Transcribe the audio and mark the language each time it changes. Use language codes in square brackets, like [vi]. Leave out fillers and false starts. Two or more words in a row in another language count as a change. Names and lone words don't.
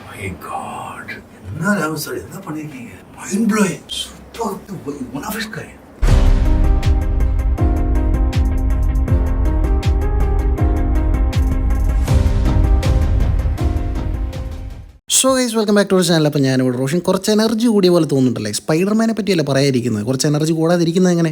[en] my god, [ta] என்ன ராகுல் சார் என்ன பண்ணிருக்கீங்க? [en] mind blowing, super, one of his kind. so guys welcome back to our channel. [ml] അപ്പോൾ ഞാനിവിടെ റോഷൻ കുറച്ച് എനർജി കൂടിയ പോലെ തോന്നുന്നുണ്ടല്ലേ. സ്പൈഡർമാനെ പറ്റിയല്ലേ പറയാതിരിക്കുന്നത്, കുറച്ച് എനർജി കൂടാതിരിക്കുന്നത് എങ്ങനെ?